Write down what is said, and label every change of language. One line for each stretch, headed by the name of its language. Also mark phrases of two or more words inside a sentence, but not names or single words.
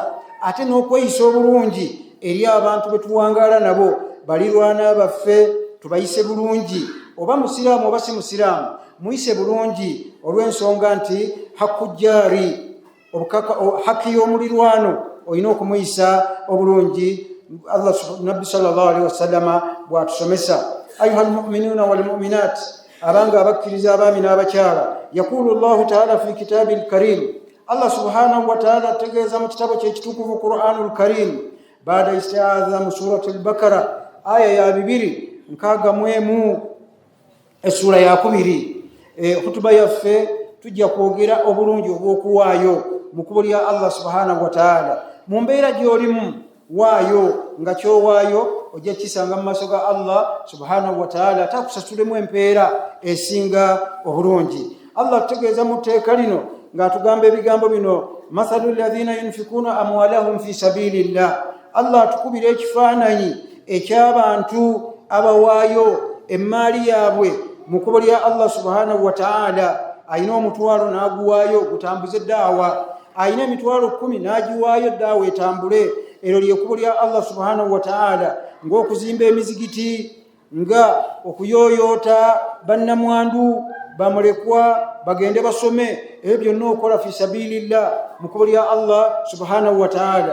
Ganda: Ate n'okweyisa obulungi eri abantu be tuwangaala nabo balirwana baffe tubayise bulungi oba musiraamu oba si musiraamu muyise bulungi olw'ensonga nti hakujjaari haki y'omulirwano olina okumuyisa obulungi. Allah nabbi
Arabic: صلى الله عليه وسلم
Ganda: bw'atusomesa.
Arabic: أيها المؤمنون والمؤمنات
Ganda: abanga abakkiriza abaami n'abakyala
Arabic: يقول الله تعالى في كتاب الكريم.
Ganda: Allah
Arabic: سبحانه وتعالى
Ganda: ategeeza mu kitabo kye kitukuvu Qur'anul Karim
Arabic: بعد الاستعاذة
Ganda: mu surati al-Bakara aya ya 261 essura ya 2. Hutuba yaffe tujja kwogera obulungi obw'okuwaayo mu kkubo lya Allah
Arabic: سبحانه وتعالى.
Ganda: Mu mbeera gy'olimu waayo nga kyowaayo ojja kisanga mu maaso ga Allah
Arabic: سبحانه وتعالى
Ganda: atakusasulemu empeera esinga obulungi. Allah tutegeeza mu tteeka lino ng'atugamba ebigambo bino
Arabic: مثل الذين ينفقون أموالهم في سبيل الله.
Ganda: Allah atukubira ekifaananyi eky'abantu abawaayo emmaali yaabwe mu kkubo lya Allah
Arabic: سبحانه وتعالى.
Ganda: Ayina omutwalo n'aguwaayo gutambuze ddaawa, ayina emitwalo 10 n'agiwaayo ddaawa etambule. Eryo ly'ekkubo lya Allah
Arabic: سبحانه وتعالى
Ganda: ng'okuzimba emizigiti, nga okuyoyota bannamwandu bamulekwa bagende basome ebyo byonna okola
Arabic: في سبيل الله
Ganda: mu kkubo lya Allah
Arabic: سبحانه وتعالى.